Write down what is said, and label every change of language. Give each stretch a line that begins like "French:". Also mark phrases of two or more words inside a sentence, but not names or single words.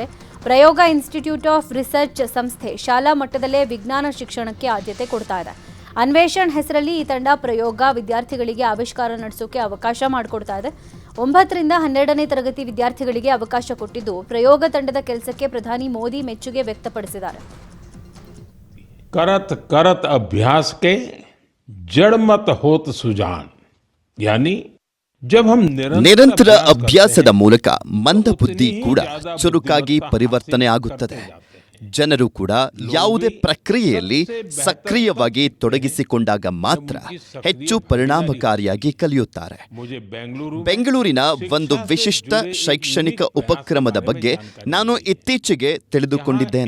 Kannada: ಪ್ರಯೋಗ ಇನ್ಸ್ಟಿಟ್ಯೂಟ್ ಆಫ್ ರಿಸರ್ಚ್ ಸಂಸ್ಥೆ ಶಾಲಾ ಮಟ್ಟದಲ್ಲೇ ವಿಜ್ಞಾನ ಶಿಕ್ಷಣಕ್ಕೆ ಆದ್ಯತೆ ಕೊಡ್ತಾ ಇದೆ. ಅನ್ವೇಷಣ್ ಹೆಸರಲ್ಲಿ ಈ ತಂಡ ಪ್ರಯೋಗ ವಿದ್ಯಾರ್ಥಿಗಳಿಗೆ ಆವಿಷ್ಕಾರ ನಡೆಸೋಕೆ ಅವಕಾಶ ಮಾಡಿಕೊಡ್ತಾ ಇದೆ. 9ರಿಂದ 12ನೇ ತರಗತಿ ವಿದ್ಯಾರ್ಥಿಗಳಿಗೆ ಅವಕಾಶ ಕೊಟ್ಟಿದ್ದು ಪ್ರಯೋಗ ತಂಡದ ಕೆಲಸಕ್ಕೆ ಪ್ರಧಾನಿ ಮೋದಿ ಮೆಚ್ಚುಗೆ ವ್ಯಕ್ತಪಡಿಸಿದ್ದಾರೆ.
Hindi: करत करत अभ्यास के जड़ मत होत सुजान यानी जब हम
Kannada: ನಿರಂತರ ಅಭ್ಯಾಸದ ಮೂಲಕ ಮಂದಬುದ್ಧಿ ಕೂಡ ಚುರುಕಾಗಿ ಪರಿವರ್ತನೆ ಆಗುತ್ತದೆ. ಜನರು ಕೂಡ ಯಾವುದೇ ಪ್ರಕ್ರಿಯೆಯಲ್ಲಿ ಸಕ್ರಿಯವಾಗಿ ತೊಡಗಿಸಿಕೊಂಡಾಗ ಮಾತ್ರ ಹೆಚ್ಚು ಪರಿಣಾಮಕಾರಿಯಾಗಿ ಕಲಿಯುತ್ತಾರೆ. ಬೆಂಗಳೂರಿನ ಒಂದು ವಿಶಿಷ್ಟ ಶೈಕ್ಷಣಿಕ ಉಪಕ್ರಮದ ಬಗ್ಗೆ ನಾನು ಇತ್ತೀಚೆಗೆ ತಿಳಿದುಕೊಂಡಿದ್ದೇನೆ.